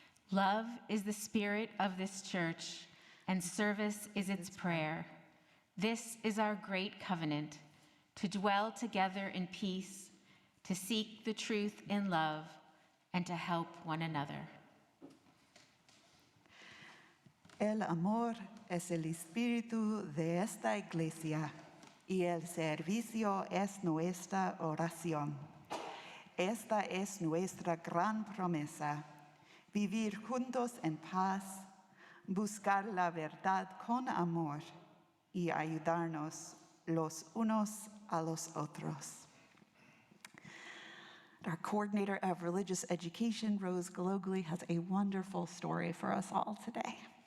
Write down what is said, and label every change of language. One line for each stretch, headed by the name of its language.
English: Love is the spirit of this church, and service is its prayer. This is our great covenant, to dwell together in peace, to seek the truth in love, and to help one another.
Spanish: El amor es el espíritu de esta iglesia, y el servicio es nuestra oración. Esta es nuestra gran promesa. Vivir juntos en paz, buscar la verdad con amor y ayudarnos los unos a los otros.
English: Our coordinator of religious education, Rose Glogly, has a wonderful story for us all today.